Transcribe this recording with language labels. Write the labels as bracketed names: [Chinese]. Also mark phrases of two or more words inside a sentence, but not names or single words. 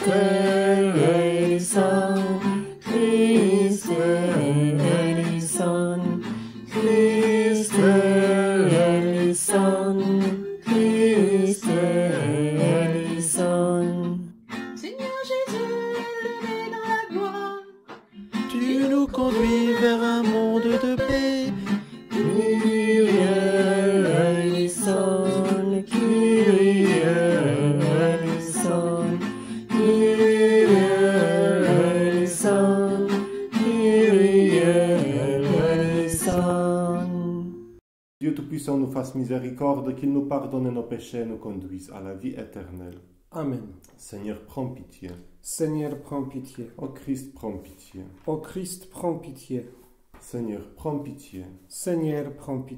[Greek] ελέησον, Χριστέ ελέησον, Χριστέ ελέησον, Χριστέ ελέησον. [French] Seigneur Jésus, élevé dans la gloire, Tu nous conduis vers un monde de paix. [Greek] Kyrie ελέησον, Κύριε ελέησον, Κύριε ελέησον, Κύριε ελέησον. [French] Dieu Tout-Puissant nous fasse miséricorde, qu'il nous pardonne nos péchés et nous conduise à la vie éternelle. Amen. Seigneur, prends pitié. Seigneur, prends pitié. Ô Christ, prends pitié. Ô Christ, prends pitié. Seigneur, prends pitié. Seigneur, prends pitié.